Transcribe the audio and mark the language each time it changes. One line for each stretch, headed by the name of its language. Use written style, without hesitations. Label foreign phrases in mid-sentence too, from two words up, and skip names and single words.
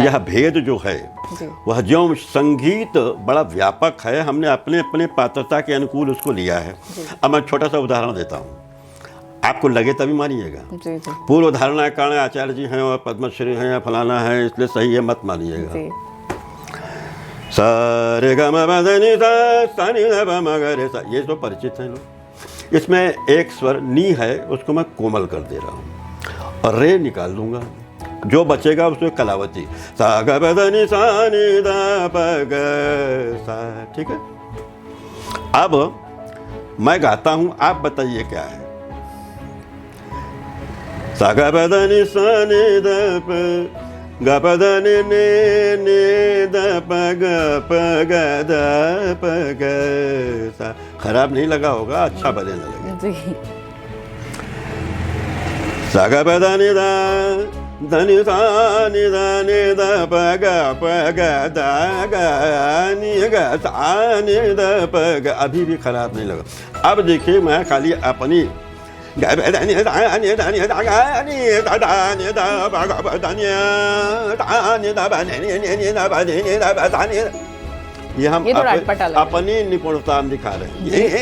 Hindi: यह भेद जो है वह जो संगीत बड़ा व्यापक है, हमने अपने अपने पात्रता के अनुकूल उसको लिया है। अब मैं छोटा सा उदाहरण देता हूँ, आपको लगे तभी मानिएगा। जी जी पूर्व धारणा के कारण आचार्य जी हैं और पद्मश्री हैं या फलाना है इसलिए सही है मत मानिएगा। जी। सा रे ग म प ध नि सा नि ध प म ग रे सा, ये तो परिचित हैं लोग। इसमें एक स्वर नी है, उसको मैं कोमल कर दे रहा हूँ और रे निकाल दूंगा, जो बचेगा उसमें कलावती सा ग प ध नि सा नि ध प ग सा। ठीक है, अब मैं गाता हूँ, आप बताइए क्या है। सा ग प ध नि सा नि ध प ग प ध नि नि ध प ग ध प ग सा। खराब नहीं लगा होगा, अच्छा भले न लगे। जी सा ग प ध नि ध ध नि सा नि ध नि ध प ग ध ग नि ग सा नि ध प ग, अभी भी खराब नहीं लगा। अब देखिए, मैं खाली अपनी ये हम ये तो रटपटा लग रहा है। अपनी निपुणता में दिखा रहे हैं।